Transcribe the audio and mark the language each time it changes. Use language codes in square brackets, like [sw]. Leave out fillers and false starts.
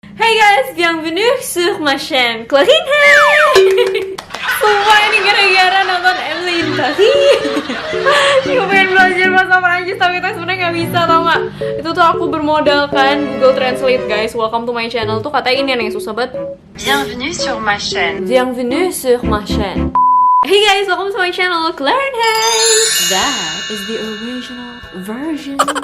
[en] Hey guys, [fr] bienvenue sur ma chaîne Clarine Hay. [id] Sumpah ini gara-gara nonton Emily in Paris. Aku pengen belajar bahasa Prancis tapi itu sebenarnya nggak bisa, tau nggak? Itu tuh aku bermodalkan Google Translate guys. [en] Welcome to my channel [id] tuh kata ini nih susah banget. [fr] Bienvenue sur ma chaîne. Bienvenue sur ma chaîne. [en] Hey guys, welcome to my channel Clarine Hay. That is the original version.